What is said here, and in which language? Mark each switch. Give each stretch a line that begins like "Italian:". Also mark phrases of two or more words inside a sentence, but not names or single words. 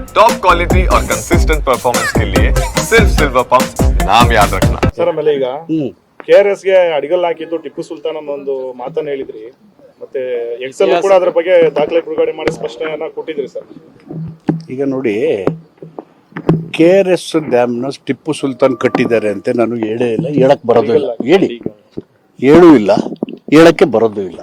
English: top quality
Hindi: और
English: consistent performance
Hindi: के लिए सिर्फ सिल्वर पंप नाम याद रखना।
Kannada: ಸರ್ ಆಮೇಲೆ ಈಗ KRS ಗೆ ಅಡಿಗಲ್ ಹಾಕಿದ್ದು ಟಿಪ್ಪು ಸುಲ್ತಾನ್ ಅನ್ನೋ ಒಂದು ಮಾತನ್ನ ಹೇಳಿದ್ರಿ, ಮತ್ತೆ ಎಕ್ಸೆಲ್ ಕೂಡ ಅದರ ಬಗ್ಗೆ ದಾಖಲೆ ಬಿಡುಗಡೆ ಮಾಡಿ ಸ್ಪಷ್ಟನೆಯನ್ನ ಕೊಟ್ಟಿದ್ರಿ ಸರ್. ಈಗ ನೋಡಿ, KRS ಡ್ಯಾಮ್ನ ಟಿಪ್ಪು ಸುಲ್ತಾನ್ ಕಟ್ಟಿದ್ದಾರೆ ಅಂತ ನಾನು ಹೇಳೇ ಇಲ್ಲ, ಹೇಳಕ್ ಬರೋದು ಇಲ್ಲ, ಹೇಳೂ ಇಲ್ಲ, ಹೇಳಕ್ಕೆ ಬರೋದು ಇಲ್ಲ.